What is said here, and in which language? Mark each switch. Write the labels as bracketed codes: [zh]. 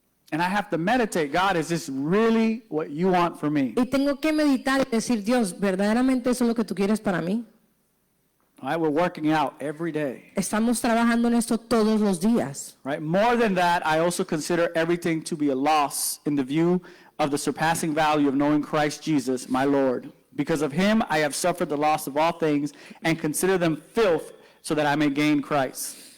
[en] And I have to meditate, God, is this really what you want for me? [es] Y tengo que meditar y decir, Dios, ¿verdaderamente eso es lo que tú quieres para mí? [en] All right, we're working out every day. [es] Estamos trabajando en esto todos los días. [en] Right? More than that, I also consider everything to be a loss in the view of the surpassing value of knowing Christ Jesus, my Lord. Because of him, I have suffered the loss of all things and consider them filth so that I may gain Christ.